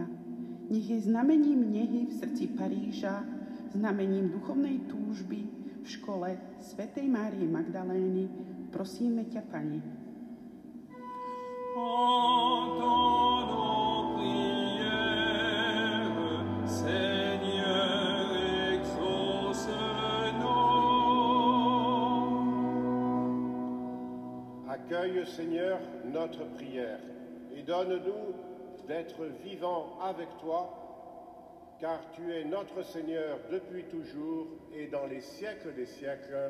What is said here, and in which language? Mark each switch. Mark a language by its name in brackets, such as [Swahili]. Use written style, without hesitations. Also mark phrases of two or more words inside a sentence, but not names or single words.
[Slovak] Nech je znamením nehy v srdci Paríža, znamením duchovnej túžby v škole svätej Márie Magdalény Prosíme ťa, Pane. [French] Entends nos prières, Seigneur, exauce-nous. Accueille, Seigneur, notre prière et donne-nous d'être vivants avec toi, car tu es notre Seigneur depuis toujours et dans les siècles des siècles.